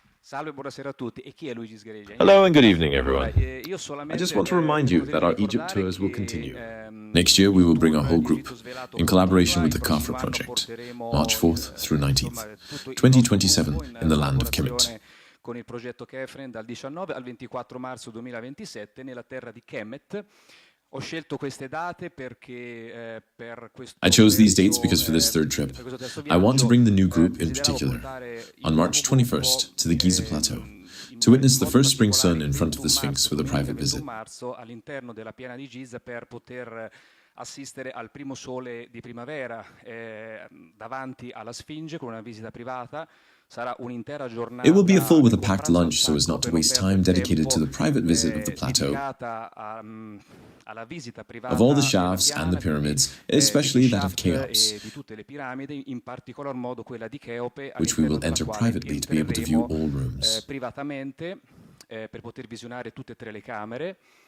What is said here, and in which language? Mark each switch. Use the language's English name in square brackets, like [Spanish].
[English] Hello and good evening, everyone. I just want to remind you that our Egypt tours will continue. Next year, we will bring our whole group, in collaboration with the Kafra project, March 4th through 19th, 2027 in the land of Kemet. [Italian] Con il progetto Kefren dal 19 al 24 marzo 2027 nella terra di Kemet. Ho scelto queste date perché per questo [English] I chose these dates because for this third trip, I want to bring the new group in particular on March 21st to the Giza Plateau to witness the first spring sun in front of the Sphinx with a private visit. [Italian] all'interno della piana di Giza per poter assistere al primo sole di primavera davanti alla Sfinge con una visita privata. Sarà un'intera giornata. [English] It will be a full with a packed lunch so as not to waste time dedicated to the private visit of the plateau, of all the shafts and the pyramids, especially that of Cheops, which we will enter privately to be able to view all rooms. [Italian] Privatamente per poter visionare tutte e tre le camere.